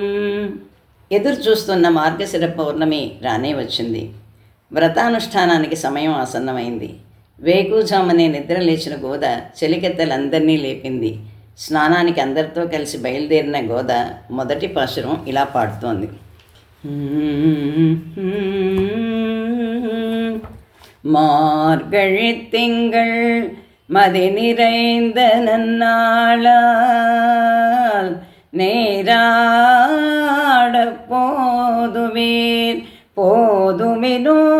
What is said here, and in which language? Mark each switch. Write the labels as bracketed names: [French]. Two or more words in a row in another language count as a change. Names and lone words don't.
[Telugu] ఎదురు చూస్తున్న మార్గశిర పౌర్ణమి రానే వచ్చింది. వ్రతానుష్ఠానానికి సమయం ఆసన్నమైంది. వేకుజామనే నిద్ర లేచిన గోద చెలికెత్తలందరినీ లేపింది. స్నానానికి అందరితో కలిసి బయలుదేరిన గోద మొదటి పాశురం ఇలా పాడుతోంది. [Tamil] மார்கழி திங்கள் மதி நிறைந்த நன்னாளால் நேராட போதுமீர் போதுமினோ